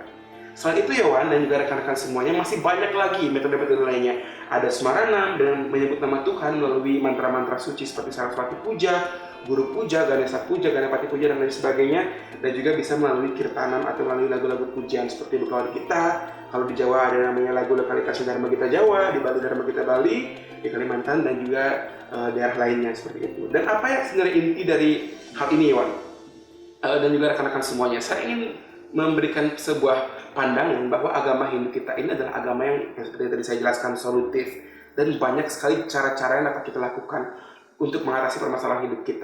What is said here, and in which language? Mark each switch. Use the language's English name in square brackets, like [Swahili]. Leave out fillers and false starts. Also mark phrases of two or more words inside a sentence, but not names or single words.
[Indonesian] Selain itu Yowan dan juga rekan-rekan semuanya masih banyak lagi metode-metode lainnya. Ada smaranam dengan menyebut nama Tuhan melalui mantra-mantra suci seperti Saraswati Puja, Guru Puja, Ganesha Puja, Ganapati Puja, dan lain sebagainya. Dan juga bisa melalui kirtanam atau melalui lagu-lagu pujian seperti Bekawali Kita. Kalau di Jawa ada namanya lagu lokalitasnya Dharma Gita Jawa, di Bali Dharma Gita Bali, di Kalimantan dan juga daerah lainnya seperti itu. Dan apa yang sebenarnya inti dari hal ini Yowan? Dan juga rekan-rekan semuanya, saya ingin memberikan sebuah pandangan bahwa agama Hindu kita ini adalah agama yang seperti tadi saya jelaskan solutif dan banyak sekali cara-cara yang dapat kita lakukan untuk mengatasi permasalahan hidup kita.